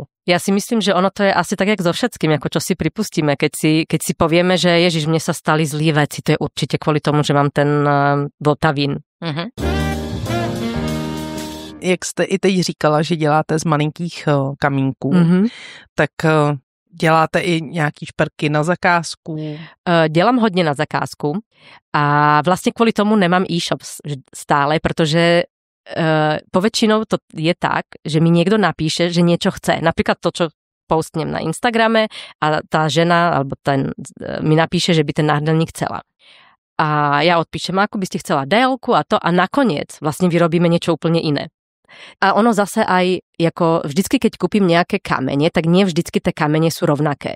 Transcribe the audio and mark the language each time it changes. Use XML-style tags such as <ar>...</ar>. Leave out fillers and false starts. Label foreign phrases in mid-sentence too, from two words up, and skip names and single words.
<sk>Ja si myslím, že ono to je asi tak, jak so všetkým, ako čo si pripustíme. Keď si povieme, že Ježiš, mne sa stali zlý veci, to je určite kvôli tomu, že mám ten vltavín.</sk> <cs>Jak jste i teď říkala, že děláte z malinkých kamínků, tak děláte i nějaký šperky na zakázku? Dělám hodně na zakázku a vlastně kvůli tomu nemám e-shop stále, protože</cs> <sk>poväčšinou to je tak, že mi niekto napíše, že niečo chce. Napríklad to, čo postnem na Instagrame a tá žena alebo ten mi napíše, že by ten náhrdelník chcela. A ja odpíšem, ako by ste chcela délku a to a nakoniec vlastne vyrobíme niečo úplne iné. A ono zase aj, ako vždycky, keď kúpim nejaké kamene, tak nie vždycky tie kamene sú rovnaké.</sk>